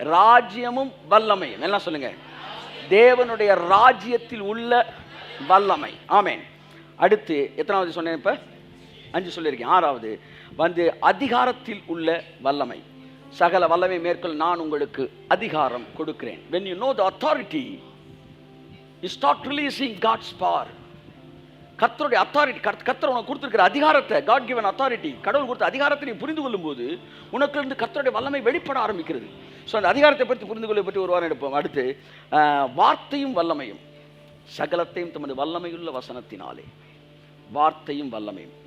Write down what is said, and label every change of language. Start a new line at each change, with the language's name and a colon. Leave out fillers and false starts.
Tamil: ராஜ்யமும் வல்லமையும் எல்லாம் சொல்லுங்க. தேவனுடைய ராஜ்யத்தில் உள்ள வல்லமை. ஆமென். அடுத்து எத்தனாவது சொன்னேன்? இப்ப 5 சொல்லியிருக்கேன். 6வது வந்து அதிகாரத்தில் உள்ள வல்லமை. சகல வல்லமை மேற்கொள் நான் உங்களுக்கு அதிகாரம் கொடுக்கிறேன்.
English: when you know the authority you start releasing God's power.
Tamil: கர்த்தருடைய அத்தாரிட்டி, கர்த்தர் உனக்கு கொடுத்திருக்கிற அதிகாரத்தை,
English: God given authority,
Tamil: கடவுள் கொடுத்த அதிகாரத்தை நீ புரிந்து கொள்ளும்போது உனக்கு இருந்து கர்த்தருடைய வல்லமை வெளிப்பட ஆரம்பிக்கிறது. ஸோ அந்த அதிகாரத்தை பற்றி புரிந்து கொள்ள பற்றி ஒரு வாரம் எடுப்போம். அடுத்து வார்த்தையும் வல்லமையும், சகலத்தையும் தமது வல்லமையுள்ள வசனத்தினாலே. வார்த்தையும் வல்லமையும்.